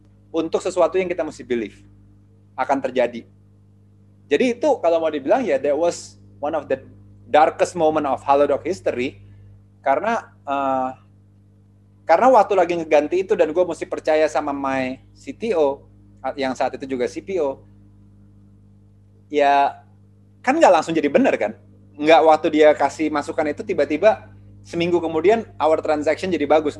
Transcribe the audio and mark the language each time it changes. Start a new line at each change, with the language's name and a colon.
Indonesian: Untuk sesuatu yang kita mesti believe akan terjadi. Jadi itu kalau mau dibilang ya,
English: that was one of the darkest moment of Halodoc history.
Indonesian: Karena waktu lagi ngeganti itu dan gue mesti percaya sama
English: my CTO,
Indonesian: yang saat itu juga CPO, ya kan nggak langsung jadi benar kan? Nggak waktu dia kasih masukan itu tiba-tiba seminggu kemudian
English: our transaction
Indonesian: jadi bagus.